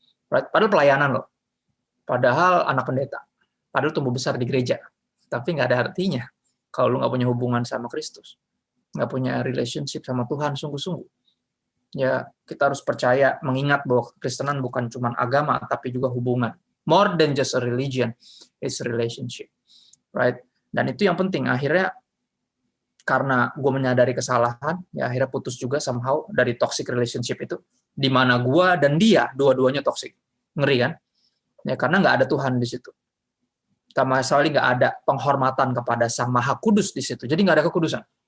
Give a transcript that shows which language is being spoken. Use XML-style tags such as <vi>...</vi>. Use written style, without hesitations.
<id>Right? Padahal pelayanan loh. Padahal anak pendeta. Padahal tumbuh besar di gereja. Tapi nggak ada artinya kalau lu nggak punya hubungan sama Kristus. Nggak punya relationship sama Tuhan sungguh-sungguh. Ya, kita harus percaya, mengingat bahwa Kristenan bukan cuma agama, tapi juga hubungan.</id> <en>More than just a religion, it's a relationship.</en> <id>Right? Dan itu yang penting. Akhirnya, karena gue menyadari kesalahan, ya akhirnya putus juga somehow dari toxic relationship itu, di mana gue dan dia dua-duanya toxic. Ngeri kan? Ya karena nggak ada Tuhan di situ. Sama sekali nggak ada penghormatan kepada Sang Maha Kudus di situ. Jadi nggak ada kekudusan.</id>